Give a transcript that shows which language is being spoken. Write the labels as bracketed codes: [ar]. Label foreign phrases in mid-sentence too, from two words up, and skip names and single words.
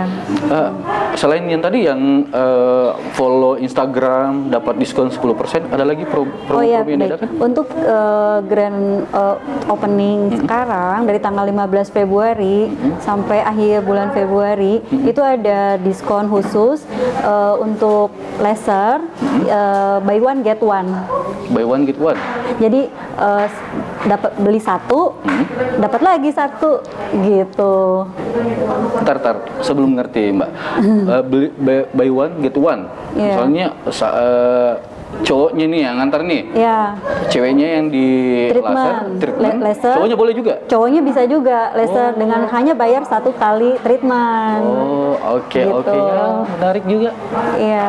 [id] Selain yang tadi yang follow Instagram dapat diskon 10%, ada lagi promo yang diadakan? Untuk [en] grand opening [id] sekarang dari tanggal 15 Februari sampai akhir bulan Februari itu ada diskon khusus untuk laser [en] buy one get one. Buy one get one. [id] Jadi dapat beli satu, dapat lagi satu gitu. Tar, sebelum ngerti Mbak, [en] buy one get one. [id] Soalnya cowoknya nih yang ngantar nih, ceweknya yang di treatment. Laser. Cowoknya boleh juga? Cowoknya bisa juga laser dengan hanya bayar 1 kali treatment. Oh, oke. Ya, menarik juga. Iya.